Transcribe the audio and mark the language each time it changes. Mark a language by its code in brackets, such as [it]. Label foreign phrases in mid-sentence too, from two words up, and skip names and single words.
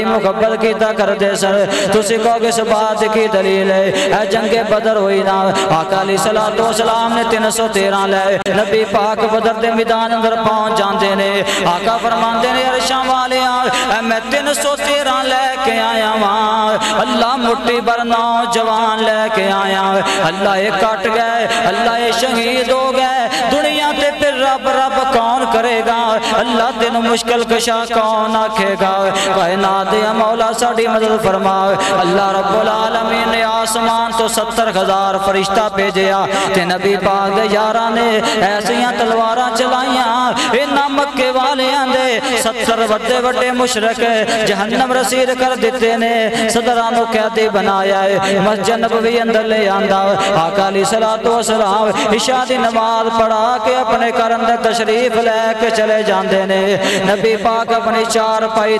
[pa] محبت کیتا کر دے سر تسی کہو کہ اس بات کی دلیل ہے اے جنگ بدر ہوئی نا آقا علیہ السلام نے 313 لے نبی پاک بدر دے میدان اندر پہنچ جاندے نے آقا فرماندے نے عرشاں والے اے میں 313 لے کے آیا ہاں اللہ مٹھی بھر نوجوان لے کے آیا اللہ یہ کٹ گئے اللہ یہ شہید ہو گئے دنیا تے پھر رب رب کون کرے گا اللہ تین مشکل کشا کون آکھے گا کائنات دے مولا ساڈی مدد فرما اللہ [ar] رب العالمین [pa] نے آسمان تو 70,000 فرشتہ بھیجیا تے نبی پاک دے یاراں نے ایسیاں تلواراں چلائیاں انہاں مکے والیاں دے 70 وڈے وڈے مشرک جہنم رسید کر دیتے نے صدراں نو قیدی بنایا ہے مسجد نبوی اندر لے آندا آقا علیہ السلام عشاء دی نماز پڑھا کے اپنے گھر اندر تشریف لے کے چلے جاندے نے نبی پاک اپنی چار پائی